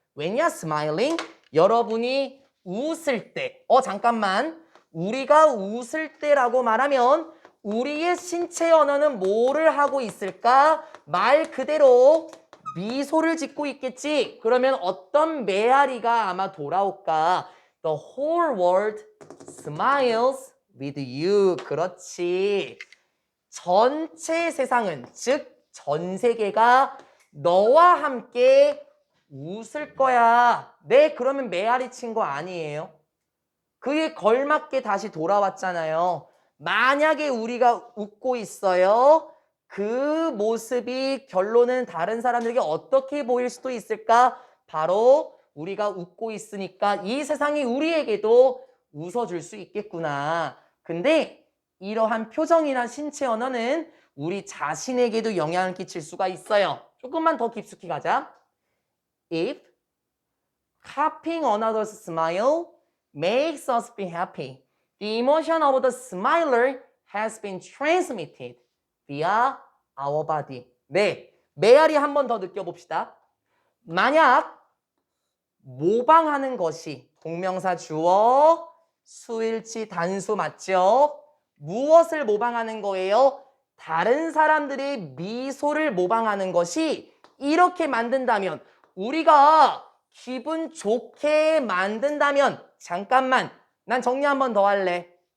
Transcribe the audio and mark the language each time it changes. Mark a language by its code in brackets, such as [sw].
[en] When you're smiling, [ko] 여러분이 웃을 때. 잠깐만. 우리가 웃을 때라고 말하면 우리의 신체 언어는 뭐를 하고 있을까? 말 그대로 미소를 짓고 있겠지. 그러면 어떤 메아리가 아마 돌아올까? [en] The whole world smiles with you. [ko] 그렇지. 전체 세상은, 즉 전 세계가 너와 함께 웃을 거야. 네, 그러면 메아리 친 거 아니에요? 그에 걸맞게 다시 돌아왔잖아요. 만약에 우리가 웃고 있어요. 그 모습이 결론은 다른 사람들에게 어떻게 보일 수도 있을까? 바로 우리가 웃고 있으니까 이 세상이 우리에게도 웃어줄 수 있겠구나. 근데 이러한 표정이나 신체 언어는 우리 자신에게도 영향을 끼칠 수가 있어요. 조금만 더 깊숙이 가자. [en] If copying another's smile makes us be happy, the emotion of the smiler has been transmitted via our body. [ko] 네, 메아리 한 번 더 느껴봅시다. 만약 모방하는 것이 동명사 주어, 수일치 단수 맞죠? 무엇을 모방하는 거예요? 다른 사람들의 미소를 모방하는 것이 이렇게 만든다면 우리가 기분 좋게 만든다면 잠깐만 난 정리 한 번 더 할래.